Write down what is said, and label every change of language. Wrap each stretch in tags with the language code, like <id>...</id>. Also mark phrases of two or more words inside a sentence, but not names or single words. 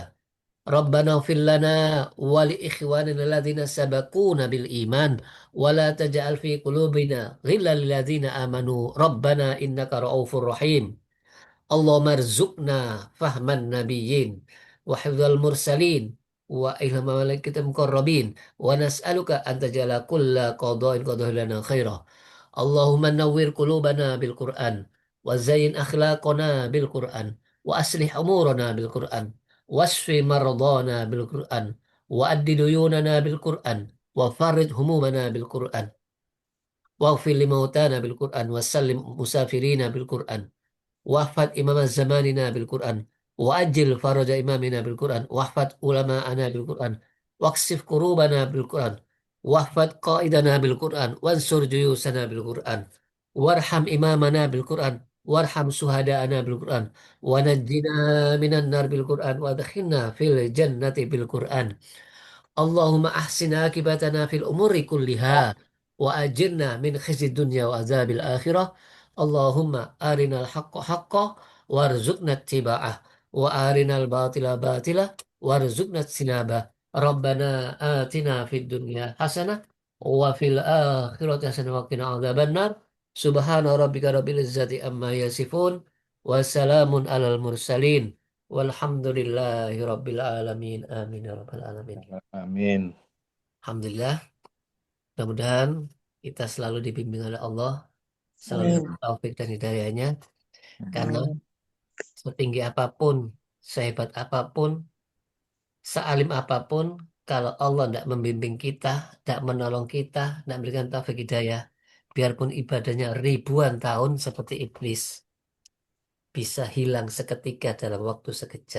<ar>ربنا اغفر لنا ولإخواننا الذين سبقونا بالإيمان ولا تجعل في قلوبنا غلا للذين آمنوا ربنا إنك رؤوف رحيم. اللهم ارزقنا فهم النبيين وحفظ المرسلين وإلهام الملائكة المقربين ونسألك أن تجعل كل قضاء قضاه لنا خيرا. اللهم نور قلوبنا بالقرآن وزين أخلاقنا بالقرآن وأصلح أمورنا بالقرآن واشف مرضانا بالقرآن وأد ديوننا بالقرآن وفرج همومنا بالقرآن واغفر لموتانا بالقرآن وسلم مسافرينا بالقرآن. واحفظ إمام زماننا بالقرآن وعجل فرج إمامنا بالقرآن واحفظ علماءنا بالقرآن واكشف كروبنا بالقرآن واحفظ قائدنا بالقرآن وانصر جيوشنا بالقرآن وارحم إمامنا بالقرآن وارحم شهداءنا بالقرآن ونجنا من النار بالقرآن وأدخلنا في الجنة بالقرآن. اللهم أحسن عاقبتنا في الأمور كلها وأجرنا من خزي الدنيا وعذاب الآخرة. اللهم أرنا الحق حقا وارزقنا اتباعه وأرنا الباطل باطلا وارزقنا اجتنابه. ربنا آتنا في الدنيا حسنة وفي الآخرة حسنة وقنا عذاب النار. سبحان ربك رب العزة عما يصفون وسلام على المرسلين والحمد لله رب العالمين. آمين يا رب العالمين. Amin.</ar> <id>Alhamdulillah, mudah-mudahan kita selalu dibimbing oleh Allah, selalu Amin. dapat taufik dan hidayahnya, karena Amin. setinggi apapun, sehebat apapun, sealim apapun, kalau Allah tidak membimbing kita, tidak menolong kita, tidak memberikan taufik hidayah, biarpun ibadahnya ribuan tahun seperti iblis, bisa hilang seketika dalam waktu sekejap.</id>